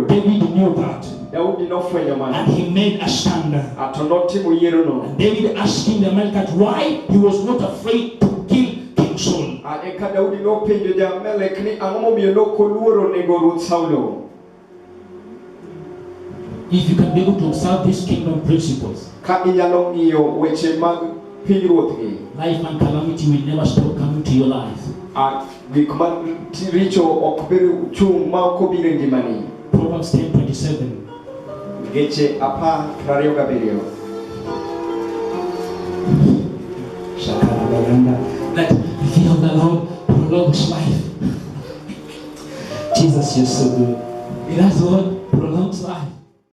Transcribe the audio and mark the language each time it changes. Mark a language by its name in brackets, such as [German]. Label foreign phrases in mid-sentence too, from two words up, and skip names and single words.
[English] David knew that. [Luo (Kenya and Tanzania)] Daudi nofwenyo [English] And [Luo (Kenya and Tanzania)] mano. [English] he made a stand. [Luo (Kenya and Tanzania)] To notimo yiero no. [English] And David asked King Amalekite why he was not afraid to kill King Saul. [Luo (Kenya and Tanzania)] Eka Daudi nopenjo Abimelek ni ang'o momiyo nokoluoro nego Ruoth Saulo. [English] If you can be able to observe these kingdom principles, [Luo (Kenya and Tanzania)] Ka inyalo ng'iyo weche mag pinyruoth gi. [English] life and calamity will never stop coming to your life. [Luo (Kenya and Tanzania)] Gik ma richo ok ber chung' ma ok obiro e ngimani. [English] Proverbs 10:27. [Luo (Kenya and Tanzania)] Geche 10:27. [English] That the fear of the Lord prolongs life. Jesus, you're so good. It has what? Prolongs life.